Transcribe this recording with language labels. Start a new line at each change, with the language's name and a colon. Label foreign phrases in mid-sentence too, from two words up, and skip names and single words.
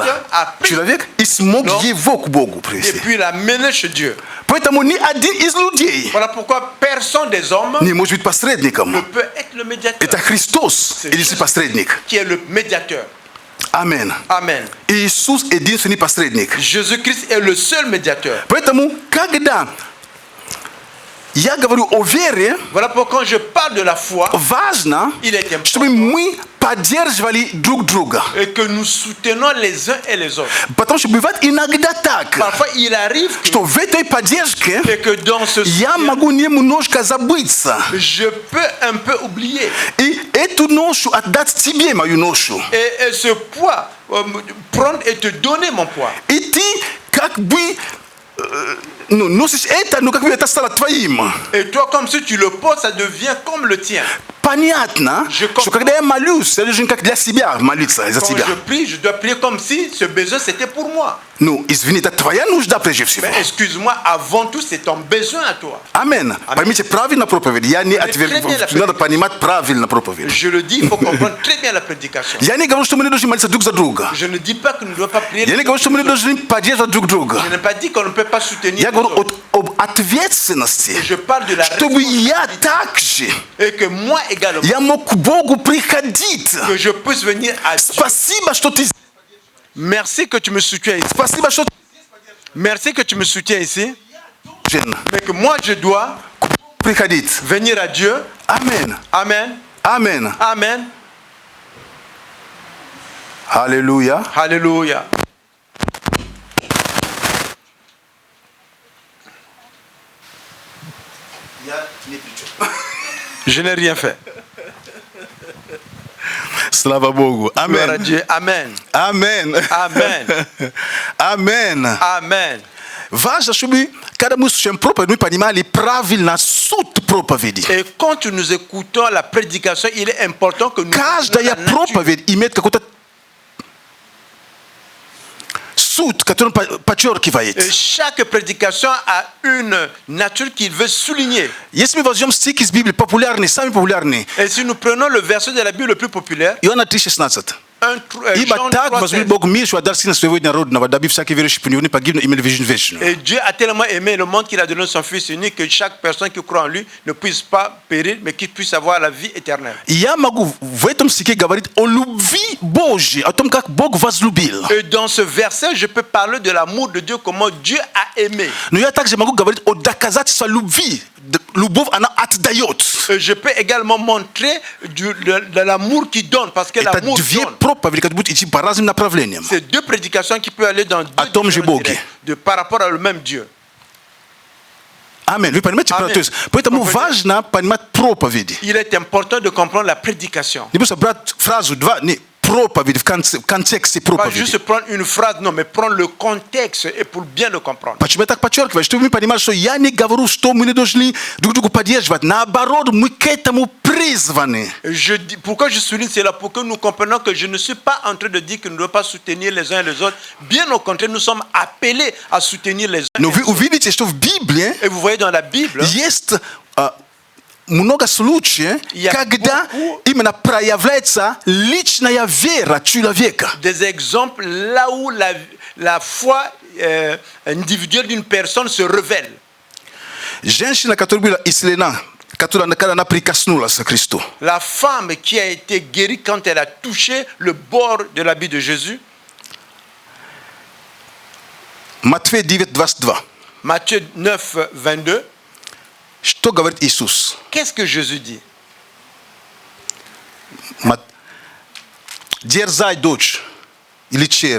French: a pris
Russian: человек и смог Но- его к Богу
French: et
Russian: привести.
French: puis l'a mené chez Dieu.
Russian: Поэтому ни один из людей
French: Voilà pourquoi personne des hommes
Russian: не может быть
French: ne
Russian: посредником.
French: peut être le médiateur.
Russian: Это Христос, единственный посредник.
French: Qui est le médiateur.
Russian: Аминь.
French: Amen.
Russian: Иисус единственный посредник.
French: Jésus-Christ est le seul médiateur.
Russian: Поэтому, когда я говорю о вере,
French: Voilà pourquoi quand je parle de la foi,
Russian: важно,
French: il est
Russian: чтобы
French: important
Russian: мы поддерживали друг друга.
French: et que nous soutenons les uns et les autres.
Russian: Потому что бывает иногда так,
French: Parfois, il arrive que,
Russian: что в этой поддержке
French: et que dans ce
Russian: я
French: soutien,
Russian: могу немножко забыться.
French: je peux un peu oublier.
Russian: И эту ношу отдать тебе, мою ношу.
French: Et ce poids, prendre et te donner mon poids.
Russian: И ты как бы носишь это, но как бы это стало твоим.
French: Et toi, comme si tu le poses, ça devient comme le tien.
Russian: Понятно,
French: Je comprends.
Russian: что когда я молюсь, я должен как для себя молиться за
French: Quand
Russian: тебя.
French: je prie, je dois prier comme si ce besoin c'était pour moi.
Russian: Ну, извини, это твоя нужда прежде всего.
French: Mais excuse-moi, avant tout, c'est ton besoin à toi.
Russian: Амин. Поймите правильно проповедь. Я не отверг...
French: très bien la
Russian: Надо понимать правильно проповедь.
French: Je le dis, il faut comprendre très bien la prédication.
Russian: Я не говорю, что мы не должны молиться друг за друга.
French: Je ne dis pas que nous ne devons pas prier.
Russian: Я не говорю, что мы не должны поддерживать друг друга.
French: Je n'ai pas dit qu'on ne peut pas soutenir.
Russian: Я
French: les
Russian: говорю
French: autres.
Russian: об ответственности.
French: Je parle de la
Russian: Чтобы я
French: responsabilité.
Russian: также,
French: Et que moi également,
Russian: я мог к Богу приходить.
French: que je puisse venir à Dieu.
Russian: Спасибо, что ты...
French: Merci que tu me soutiens ici.
Russian: Спасибо, что
French: Merci que tu me soutiens ici.
Russian: ты...
French: Mais que moi, je dois
Russian: приходить.
French: venir à Dieu.
Russian: Амин.
French: Amen.
Russian: Амин.
French: Amen.
Russian: Аллилуйя.
French: Alléluia. Je n'ai rien fait.
Russian: Слава Богу.
French: Gloire à
Russian: Амин.
French: Dieu. Amen.
Russian: Амин.
French: Amen.
Russian: Амин.
French: Amen.
Russian: Важно, чтобы, когда мы слушаем проповедь, мы понимали правильно суть проповеди.
French: Et quand nous écoutons la prédication, il est important que nous
Russian: Каждая
French: la nature.
Russian: проповедь имеет какой-то суть, который подчеркивает.
French: Et chaque prédication a une nature qu'il veut souligner.
Russian: Если мы возьмем стих из Библии, популярный, самый популярный,
French: Et si nous prenons le verset de la Bible le plus populaire,
Russian: Иоанна 3,16. Ибо
French: Jean
Russian: так
French: 3,
Russian: возлюбил Бог мир, что отдал Сына Своего Единородного, дабы всякий верующий в Него не погиб, но имел жизнь вечную.
French: Et Dieu a tellement aimé le monde qu'il a donné son Fils unique que chaque personne qui croit en lui ne puisse pas périr, mais qu'il puisse avoir la vie éternelle.
Russian: И я могу в этом стихе говорить о любви Божьей, о том, как Бог возлюбил.
French: Et dans ce verset, je peux parler de l'amour de Dieu, comment Dieu a aimé.
Russian: Но я также могу говорить о доказательстве любви. Любовь, она отдает.
French: Et je peux également montrer de l'amour qui donne, parce que
Russian: Это
French: l'amour
Russian: две
French: donne.
Russian: проповеди, которые будут идти по разным направлениям.
French: C'est deux prédications qui peuvent aller dans deux
Russian: О том же
French: différentes
Russian: Боге.
French: directions, par rapport à le même Dieu.
Russian: Аминь. Вы понимаете? Аминь. То есть, поэтому Проповедь. важно понимать проповеди.
French: Il est important de comprendre la prédication.
Russian: Не просто брать фразу, два, не, проповедь в контексте
French: Pas
Russian: проповеди.
French: juste prendre une phrase, non, mais prendre le contexte et pour bien le comprendre.
Russian: Почему я так подчеркиваю? Чтобы мы понимали, что я не говорю, что мы не должны друг друга поддерживать. Наоборот, мы к этому призваны.
French: Pourquoi je souligne cela? Pour que nous comprenions que je ne suis pas en train de dire que nous ne devons pas soutenir les uns et les autres. Bien au contraire, nous sommes appelés à soutenir les uns
Russian: Но
French: et
Russian: вы
French: les autres.
Russian: увидите, что в Библии
French: Et vous voyez dans la Bible,
Russian: есть много случаев, Я когда
French: beaucoup-
Russian: именно проявляется личная вера человека.
French: des exemples là où la foi individuelle d'une personne se révèle.
Russian: Женщина, которая была исцелена, которая, когда она прикоснулась к Христу.
French: La femme qui a été guérie quand elle a touché le bord de l'habit de Jésus,
Russian: Матфея 9:22.
French: Matthieu 9, 22,
Russian: Что говорит Иисус?
French: qu'est-ce que Jésus dit?
Russian: Дерзай, дочь или чер.